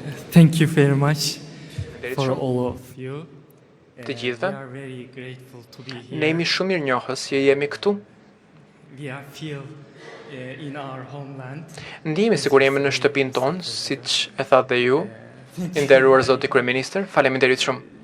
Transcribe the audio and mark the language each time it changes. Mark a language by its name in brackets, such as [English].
[English] Thank you very much for all of you. [Albanian] Të gjithëve. [English] We are very grateful to be here. [Albanian] Ne jemi shumë mirënjohës që jemi këtu. [English] We are feel in our homeland. [Albanian] Ndihemi sikur jemi në shtëpinë tonë, siç e thatë dhe ju, i nderuar zoti kryeministër. Faleminderit shumë.